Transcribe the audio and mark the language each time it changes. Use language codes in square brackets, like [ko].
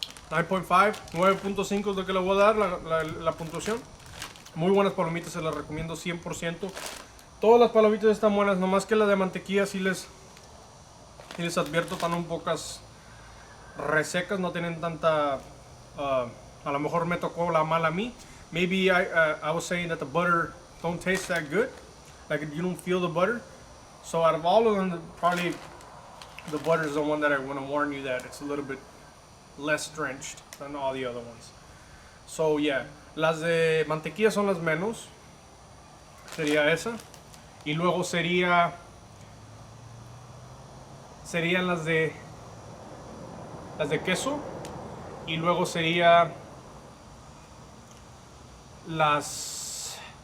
[es] 9.5, 9.5 es lo que le voy a dar la puntuación. Muy buenas palomitas, se las recomiendo 100%. Todas las palomitas están buenas, nomás que la de mantequilla sí les advierto, están un pocas resecas, no tienen tanta, a lo mejor me tocó la mala a mí. [en] Maybe I was saying that the butter don't taste that good, like you don't feel the butter. So out of all of them, probably the butter is the one that I want to warn you that it's a little bit less drenched than all the other ones. So yeah, [es] las de mantequilla son las menos, sería esa, y luego serían las de queso, y luego serían las